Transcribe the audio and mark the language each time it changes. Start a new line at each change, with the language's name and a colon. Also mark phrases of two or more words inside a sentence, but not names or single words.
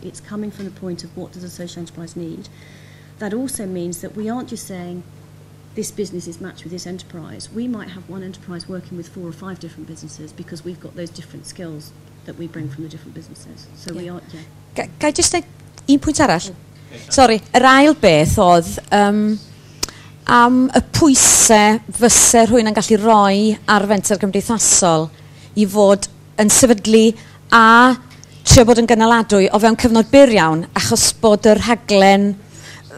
English: It's coming from the point of what does the social enterprise need. That also means that we aren't just saying this business is matched with this enterprise. We might have one enterprise working with 4 or 5 different businesses because we've got those different skills that we bring from the different businesses. So we are, yeah.
Welsh: Ga I
English: just say
Welsh: un pwynt arall? Sorry, yr ail beth oedd am y pwysau fysa rhywun yn gallu roi ar fenter gymdeithasol i fod yn sefydlu a trio bod yn gynaladwy o fewn cyfnod byr iawn, achos bod yr rhaglen